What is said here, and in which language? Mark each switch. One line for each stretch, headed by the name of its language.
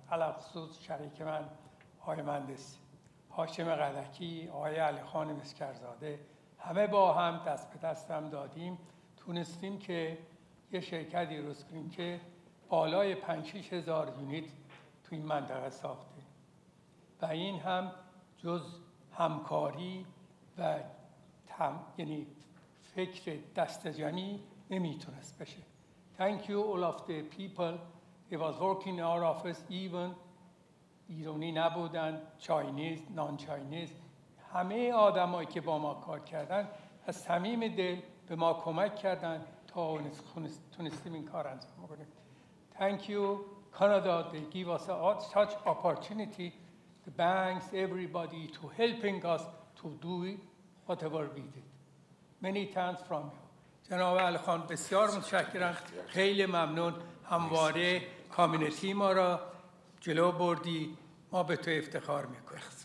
Persian: علل خصوص شریک من آقای مهندس هاشم قدکی، آقای علی خان مسکرزاده، همه با هم دست به دست هم دادیم تونستیم که یه شرکتی درست کنیم که بالای 5-6 هزار یونیت تو این منطقه ساختیم و این هم جز همکاری و یعنی فکر دست جمعی نمیتونست بشه.
English: Thank you all of the people. They was working in our office even
Persian: ایرانی نبودن، چاینیز، نان چاینیز، همه آدمایی که با ما کار کردن از صمیم دل به ما کمک کردن تا تونستیم این کار انجام بدیم.
English: Thank you Canada, they give us such opportunity, the banks, everybody to helping us to do whatever we did. Many thanks from you.
Persian: جناب علی خان بسیار متشکرم، خیلی ممنون، همواره کامیونیتی ما را جلو بردی، ما به تو افتخار میکنیم.